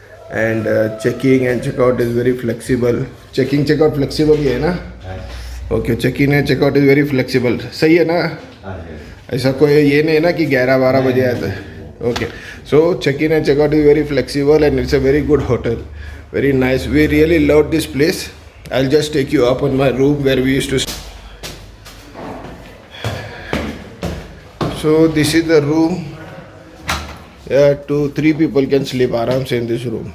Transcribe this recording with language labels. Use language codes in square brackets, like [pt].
[en] And checking and checkout is very flexible. Checking checkout flexible [hi] ही है ना? [en] Okay, check-in and checkout is very flexible. [hi] सही है ना? ऐसा कोई ये नहीं है ना कि 11-12 बजे आता है. [en] Okay, so check-in and checkout is very flexible and it's a very good hotel. Very nice. We really loved this place. I'll just take you up on my room where we used to stay. So this is the room. Yeah, 2-3 people can sleep [hi] aram se [en] in this room.